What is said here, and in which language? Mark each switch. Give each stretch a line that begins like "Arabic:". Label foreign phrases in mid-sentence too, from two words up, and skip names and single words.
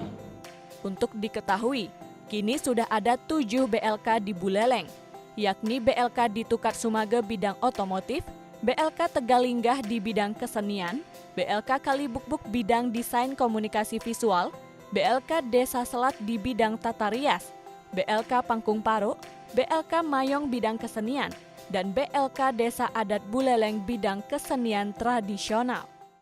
Indonesian: Untuk diketahui, kini sudah ada 7 BLK di Buleleng, yakni BLK di Tukar Sumage bidang otomotif, BLK Tegalinggah di bidang kesenian, BLK Kalibukbuk bidang desain komunikasi visual, BLK Desa Selat di bidang tata rias, BLK Pangkung Paro, BLK Mayong bidang kesenian, dan BLK Desa Adat Buleleng bidang kesenian tradisional.